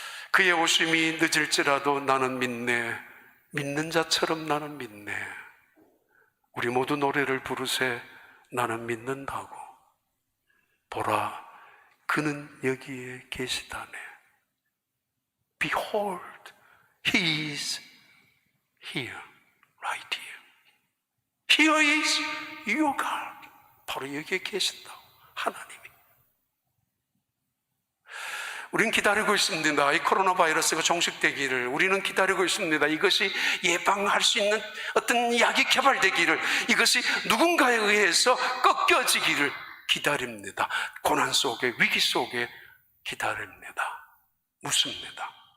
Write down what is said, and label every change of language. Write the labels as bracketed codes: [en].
[ko] 그의 오심이 늦을지라도 나는 믿네. 믿는 자처럼 나는 믿네. 우리 모두 노래를 부르세. 나는 믿는다고. 보라, 그는 여기에 계시다네. [en] Behold, He is here, right here. Here is your God. [ko] 바로 여기에 계신다고, 하나님이. 우리는 기다리고 있습니다. 이 코로나 바이러스가 종식되기를 우리는 기다리고 있습니다. 이것이 예방할 수 있는 어떤 약이 개발되기를, 이것이 누군가에 의해서 꺾여지기를 기다립니다. 고난 속에, 위기 속에 기다립니다. 묻습니다.